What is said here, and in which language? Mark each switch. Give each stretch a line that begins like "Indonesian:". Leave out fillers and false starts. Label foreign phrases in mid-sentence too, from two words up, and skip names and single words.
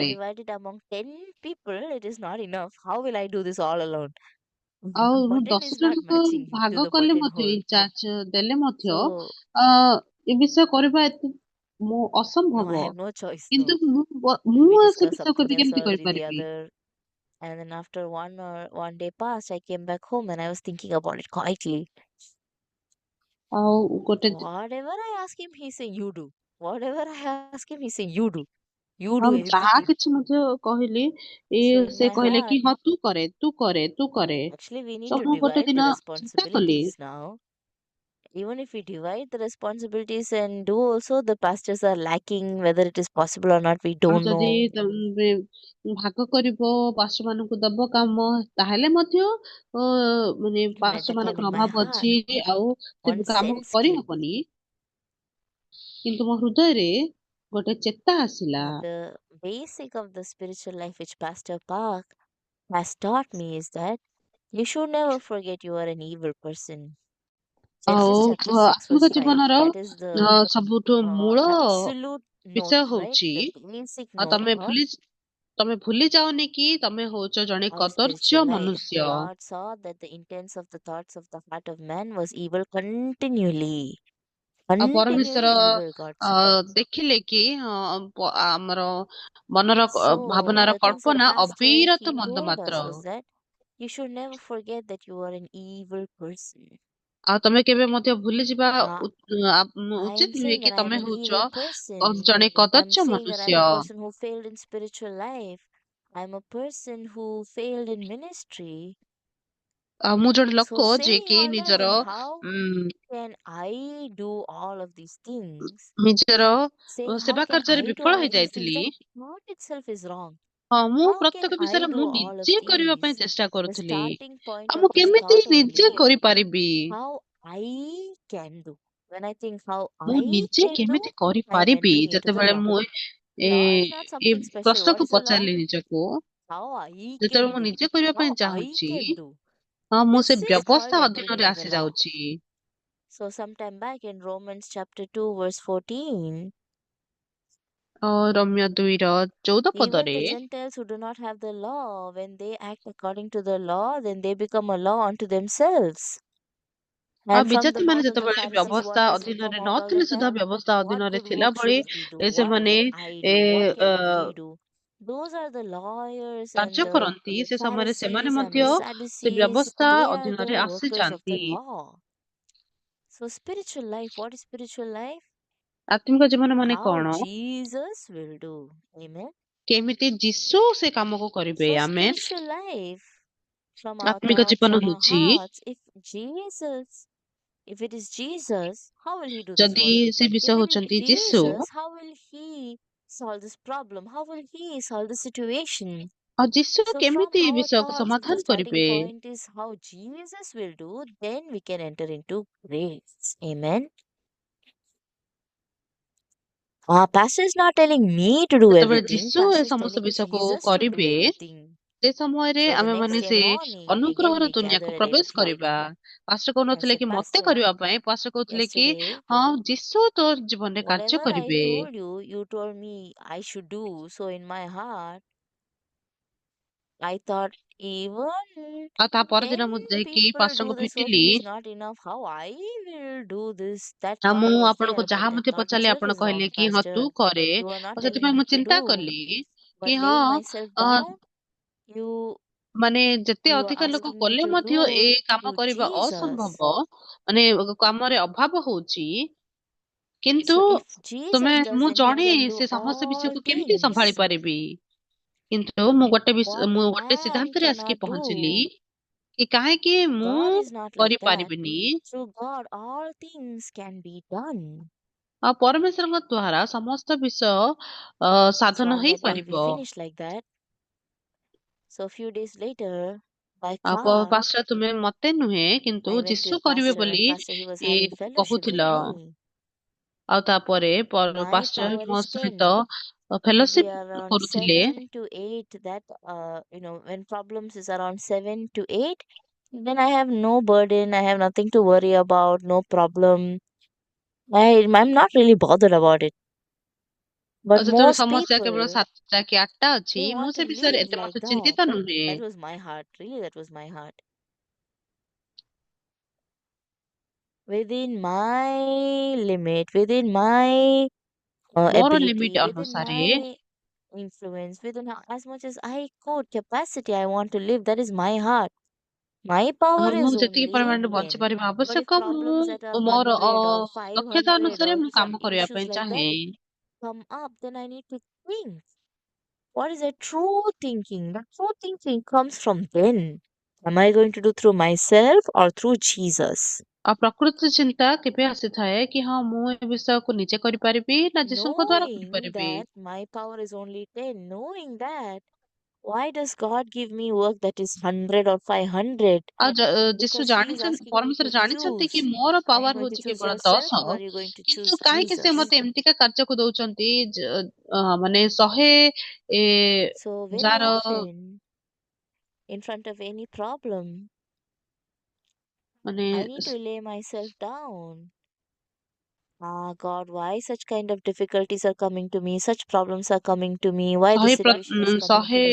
Odia: କରେ।
English: divide it among 10 people, it is not enough. How will I do this all alone?
Odia: ଆଉ
English: The
Odia: ମୁଁ
English: burden 10 is not
Odia: ଜଣଙ୍କୁ
English: matching to
Odia: ଭାଗ
English: the
Odia: କଲେ
English: burden
Odia: ମଧ୍ୟ
English: whole.
Odia: ଇନଚାର୍ଜ ଦେଲେ ମଧ୍ୟ
English: So,
Odia: ଅ, ଏ ବିଷୟ କରିବା ଏତେ ମୁଁ
English: no, I
Odia: ଅସମ୍ଭବ।
English: have no choice,
Odia: କିନ୍ତୁ
English: no.
Odia: ମୁଁ
English: We
Odia: ସେ
English: discuss
Odia: ବିଷୟ
English: something else
Odia: କେମିତି
English: or the
Odia: କରିପାରିବି?
English: other. And then after one day passed, I came back home and I was thinking about it quietly.
Odia: ଆଉ ଗୋଟେ
English: Whatever I ask him, he's saying, you do. Whatever I ask him, he's saying, you do. You do
Odia: ଆଉ ଯାହା
English: everything.
Odia: କିଛି ମଧ୍ୟ କହିଲି,
English: So in
Odia: ସେ
English: my
Odia: କହିଲେ
English: heart,
Odia: କି ହଁ ତୁ କରେ, ତୁ କରେ, ତୁ କରେ।
English: actually, we need
Odia: ତ
English: to
Odia: ମୁଁ ଗୋଟେ
English: divide the
Odia: ଦିନ ଚିନ୍ତା କଲି,
English: responsibilities now. Even if we divide the responsibilities and do also, the pastors are lacking. Whether it is possible or not, we
Odia: ଆଉ
English: don't
Odia: ଯଦି
English: know.
Odia: ତମେ ଭାଗ କରିବ ପାର୍ଶ୍ୱ ମାନଙ୍କୁ ଦବ କାମ, ତାହେଲେ ମଧ୍ୟ ମାନେ
English: And at
Odia: ପାର୍ଶ୍ୱ
English: that time
Odia: ମାନଙ୍କର
English: in my
Odia: ଅଭାବ
English: heart,
Odia: ଅଛି ଆଉ ସେ
English: one
Odia: କାମ
English: sense came.
Odia: କରିହବନି। କିନ୍ତୁ ମୋ ହୃଦୟରେ ଗୋଟେ ଚେତା ଆସିଲା।
English: The basic of the spiritual life which Pastor Park has taught me is that you should never forget you are an evil person.
Odia: ଆଉ
English: Genesis chapter 6,
Odia: ଆତ୍ମିକ
English: verse 5.
Odia: ଜୀବନର
English: That is the
Odia: ସବୁଠୁ ମୂଳ
English: absolute note,
Odia: ବିଷୟ
English: right?
Odia: ହଉଛି,
English: The basic
Odia: ଆଉ
English: note of
Odia: ତମେ ଭୁଲି ଯାଅନି କି ତମେ ହଉଛ ଜଣେ
English: our spiritual
Odia: କଦର୍ଯ୍ୟ
English: life.
Odia: ମନୁଷ୍ୟ।
English: God saw that the intents of the thoughts of the heart of man was evil continually.
Odia: ଆଉ ପରମେଶ୍ୱର
English: Continually evil, God saw.
Odia: ଦେଖିଲେ କି ଆମର ମନର
English: So,
Odia: ଭାବନାର
English: the things that
Odia: କଳ୍ପନା
English: Pastor
Odia: ଅବିରତ
English: he
Odia: ମନ୍ଦ
English: told
Odia: ମାତ୍ର।
English: us is that you should never forget that you are an evil person.
Odia: ଆଉ ତମେ କେବେ ମଧ୍ୟ ଭୁଲିଯିବା
English: Uh, I'm
Odia: ଉଚିତ ନୁହେଁ
English: saying that
Odia: କି
English: I am
Odia: tମେ
English: an evil
Odia: ହଉଛ
English: person.
Odia: ଜଣେ
English: I'm
Odia: କଦର୍ଯ୍ୟ
English: saying that I'm
Odia: ମନୁଷ୍ୟ।
English: a person who failed in spiritual life. I'm a person who failed in ministry.
Odia: ଆଉ ମୁଁ ଜଣେ
English: So,
Odia: ଲୋକ
English: saying
Odia: ଯିଏକି
English: all that,
Odia: ନିଜର
English: then how ଉଁ, can I do all of these things?
Odia: ନିଜର
English: Saying, how
Odia: ସେବା
English: can
Odia: କାର୍ଯ୍ୟରେ
English: I do
Odia: ବିଫଳ
English: all these things?
Odia: ହେଇଯାଇଥିଲି।
English: That thought itself is wrong.
Odia: ହଁ, ମୁଁ
English: How can
Odia: ପ୍ରତ୍ୟେକ
English: I
Odia: ବିଷୟରେ
English: do
Odia: ମୁଁ
English: all of
Odia: ନିଜେ କରିବା ପାଇଁ
English: these?
Odia: ଚେଷ୍ଟା
English: The
Odia: କରୁଥିଲି।
English: starting point
Odia: ଆଉ
English: of
Odia: ମୁଁ
English: this
Odia: କେମିତି
English: thought
Odia: ନିଜେ
English: only,
Odia: କରିପାରିବି?
English: how I can do. When I think how
Odia: ମୁଁ
English: I
Odia: ନିଜେ
English: can do,
Odia: କେମିତି
English: I am
Odia: କରିପାରିବି?
English: entering into the
Odia: ଯେତେବେଳେ
English: law.
Odia: ମୁଁ ଏ
English: Law is not
Odia: ଏ
English: something special. What
Odia: ପ୍ରଶ୍ନକୁ
English: is the law?
Odia: ପଚାରିଲି ନିଜକୁ,
English: How I
Odia: ଯେତେବେଳେ
English: can
Odia: ମୁଁ
English: do.
Odia: ନିଜେ କରିବା ପାଇଁ
English: How I
Odia: ଚାହୁଁଛି,
English: can do.
Odia: ହଁ ମୁଁ ସେ
English: This is called
Odia: ବ୍ୟବସ୍ଥା
English: entering
Odia: ଅଧୀନରେ
English: into the law.
Odia: ଆସିଯାଉଛି।
English: So sometime back in Romans chapter 2 verse 14,
Odia: ରୋମିଓ 2ର 14
English: even
Odia: ପଦରେ,
English: the Gentiles who do not have the law, when they act according to the law, then they become a law unto themselves.
Odia: ଆଉ
English: And from the
Odia: ବିଜାତି ମାନେ
English: mouth of the
Odia: ଯେତେବେଳେ
English: Pharisees,
Odia: ବ୍ୟବସ୍ଥା
English: what does it come
Odia: ଅଧୀନରେ
English: out all the
Odia: ନଥିଲେ ସୁଦ୍ଧା
English: time?
Odia: ବ୍ୟବସ୍ଥା
English: What
Odia: ଅଧୀନରେ
English: good
Odia: ଥିଲା
English: work
Odia: ଭଳି
English: should we do? What
Odia: ସେମାନେ
English: can I
Odia: ଏ
English: do? What ଅ, can we do? Those are the lawyers and
Odia: କାର୍ଯ୍ୟ
English: the
Odia: କରନ୍ତି, ସେ ସମୟରେ ସେମାନେ
English: Pharisees and
Odia: ମଧ୍ୟ
English: the
Odia: ସେ
English: Sadducees.
Odia: ବ୍ୟବସ୍ଥା
English: They are
Odia: ଅଧୀନରେ
English: the workers of the
Odia: ଆସିଯାଆନ୍ତି।
English: law. So, spiritual life, what is spiritual life?
Odia: ଆତ୍ମିକ ଜୀବନ ମାନେ
English: How
Odia: କଣ?
English: Jesus will do. Amen.
Odia: କେମିତି ଯୀଶୁ ସେ କାମକୁ କରିବେ?
English: So,
Odia: ଆମେ
English: spiritual life from our
Odia: ଆତ୍ମିକ
English: thoughts,
Odia: ଜୀବନ
English: from our
Odia: ହଉଛି,
English: hearts, if it is Jesus, how will he do this
Odia: ଯଦି
English: work?
Odia: ସେ ବିଷୟ
English: If it is
Odia: ହଉଛନ୍ତି ଯୀଶୁ,
English: Jesus, how will he solve this problem? How will he solve the situation?
Odia: ଆଉ ଯୀଶୁ
English: So, from
Odia: କେମିତି ଏ
English: our
Odia: ବିଷୟକୁ
English: thoughts, if the
Odia: ସମାଧାନ
English: starting
Odia: କରିବେ?
English: point is how Jesus will do, then we can enter into grace. Amen. Pastor is not telling me to do
Odia: ଯେତେବେଳେ
English: everything.
Odia: ଯୀଶୁ ଏ
English: Pastor is
Odia: ସମସ୍ତ
English: telling
Odia: ବିଷୟକୁ
English: Jesus to do
Odia: କରିବେ,
English: everything.
Odia: ସେ ସମୟରେ
English: So the
Odia: ଆମେ
English: next
Odia: ମାନେ
English: day
Odia: ସେ
English: morning, again
Odia: ଅନୁଗ୍ରହର
English: we
Odia: ଦୁନିଆକୁ
English: gathered at 8
Odia: ପ୍ରବେଶ
English: o'clock.
Odia: କରିବା। ପାଷ୍ଟର
English: I
Odia: କହୁନଥିଲେ
English: said,
Odia: କି ମତେ
English: Pastor,
Odia: କରିବା ପାଇଁ, ପାଷ୍ଟର କହୁଥିଲେ କି
English: yesterday,
Odia: ହଁ ଯୀଶୁ ତୋ ଜୀବନରେ କାର୍ଯ୍ୟ
English: whatever I
Odia: କରିବେ।
English: told you, you told me I should do. So in my heart, I thought even
Odia: ଆଉ ତା
English: 10
Odia: ପରଦିନ ମୁଁ ଯାଇକି
English: people do
Odia: ପାଷ୍ଟରଙ୍କୁ
English: this work,
Odia: ଭେଟିଲି।
English: it is not enough. How I will do this? That
Odia: ଆଉ ମୁଁ
English: thought was
Odia: ଆପଣଙ୍କୁ
English: there,
Odia: ଯାହା
English: but that
Odia: ମଧ୍ୟ
English: thought
Odia: ପଚାରିଲି
English: itself
Odia: ଆପଣ
English: is
Odia: କହିଲେ
English: wrong,
Odia: କି ହଁ ତୁ
English: Pastor.
Odia: କରେ।
English: You are not
Odia: ଆଉ
English: telling
Odia: ସେଥିପାଇଁ
English: me
Odia: ମୁଁ
English: to
Odia: ଚିନ୍ତା
English: do,
Odia: କଲି କି
English: but
Odia: ହଁ
English: laying myself ଅ, down, you
Odia: ମାନେ ଯେତେ
English: You are
Odia: ଅଧିକ ଲୋକ
English: asking me
Odia: କଲେ
English: to
Odia: ମଧ୍ୟ
English: do
Odia: ଏ କାମ
English: through
Odia: କରିବା
English: Jesus.
Odia: ଅସମ୍ଭବ, ମାନେ କାମରେ ଅଭାବ ହଉଛି। କିନ୍ତୁ
English: So if
Odia: ତୁମେ
English: Jesus does
Odia: ମୁଁ
English: then who
Odia: ଜଣେ
English: can do
Odia: ସେ ସମସ୍ତ
English: all
Odia: ବିଷୟକୁ କେମିତି ସମ୍ଭାଳି
English: things?
Odia: ପାରିବି? କିନ୍ତୁ
English: What
Odia: ମୁଁ ଗୋଟେ
English: man
Odia: ସିଦ୍ଧାନ୍ତରେ ଆସିକି
English: cannot
Odia: ପହଞ୍ଚିଲି
English: do.
Odia: କି କାହିଁକି ମୁଁ
English: God is not like that.
Odia: କରିପାରିବିନି।
English: Through God, all things can be done.
Odia: ଆଉ ପରମେଶ୍ୱରଙ୍କ ଦ୍ଵାରା ସମସ୍ତ ବିଷୟ
English: So
Odia: ସାଧନ
English: all my point will
Odia: ହେଇପାରିବ।
English: finish like that. So a few days later, by
Odia: ଆଉ
English: car,
Odia: ପାଷ୍ଟର ତୁମେ ମତେ ନୁହେଁ କିନ୍ତୁ
English: I went to a
Odia: ଯୀଶୁ କରିବେ
English: pastor and
Odia: ବୋଲି
English: pastor he was having fellowship with
Odia: କହୁଥିଲ।
English: me.
Odia: ଆଉ ତାପରେ
English: My
Odia: ପାଷ୍ଟର
English: power
Odia: ମୋ
English: is
Odia: ସହିତ
English: 10. If we are
Odia: ଫେଲୋସିପ
English: around
Odia: କରୁଥିଲେ।
English: 7 to 8, that, when problems is around 7 to 8, then I have no burden. I have nothing to worry about, no problem. I'm not really bothered about it.
Odia: ଆଉ
English: But
Odia: ଯେତେବେଳେ
English: most
Odia: ସମସ୍ୟା କେବଳ
English: people,
Odia: 7ଟା କି 8ଟା ଅଛି,
English: they
Odia: ମୁଁ
English: want to
Odia: ସେ ବିଷୟରେ
English: live
Odia: ଏତେ
English: like
Odia: ମାତ୍ର
English: that.
Odia: ଚିନ୍ତିତ
English: But
Odia: ନୁହେଁ।
English: that was my heart. Really, that was my heart. Within my limit, within my
Odia: ମୋର
English: ability,
Odia: ଲିମିଟ
English: within
Odia: ଅନୁସାରେ
English: my influence, within as much as I could, capacity I want to live, that is my heart. My power
Odia: ମୁଁ
English: is
Odia: ଯେତିକି
English: only
Odia: ପରିମାଣରେ
English: 10.
Odia: ବଞ୍ଚିପାରିବା
English: But if
Odia: ଆବଶ୍ୟକ,
English: problems that are
Odia: ମୁଁ ମୋର
English: 100 or
Odia: ଦକ୍ଷତା
English: 500
Odia: ଅନୁସାରେ
English: or
Odia: ମୁଁ
English: some
Odia: କାମ କରିବା
English: issues
Odia: ପାଇଁ
English: like that
Odia: ଚାହେଁ।
English: come up, then I need to think. What is a true thinking? The true thinking comes from then. Am I going to do through myself or through Jesus?
Odia: ଆଉ ପ୍ରକୃତ ଚିନ୍ତା କେବେ ଆସିଥାଏ କି ହଁ ମୁଁ ଏ ବିଷୟକୁ ନିଜେ କରିପାରିବି ନା ଯୀଶୁଙ୍କ ଦ୍ଵାରା
English: Knowing
Odia: କରିପାରିବି।
English: that my power is only 10, knowing that, why does God give me work that is 100 or 500?
Odia: ଆଉ ଯୀଶୁ
English: Because He is
Odia: ଜାଣିଛନ୍ତି,
English: asking me
Odia: ପରମେଶ୍ୱର
English: to
Odia: ଜାଣିଛନ୍ତି କି
English: choose.
Odia: ମୋର
English: Are you
Odia: ପାୱାର
English: going to
Odia: ହଉଛି
English: choose
Odia: କେବଳ
English: yourself
Odia: 10,
English: or are you going to
Odia: କିନ୍ତୁ
English: choose
Odia: କାହିଁକି ସେ
English: Jesus?
Odia: ମତେ ଏମିତିକା କାର୍ଯ୍ୟକୁ ଦଉଛନ୍ତି ମାନେ 100 ଏ
English: So, very
Odia: ଯାର
English: often, in front of any problem,
Odia: ମାନେ
English: I need to lay myself down. Ah, God, why such kind of difficulties are coming to me? Such problems are coming to me. Why this situation is coming to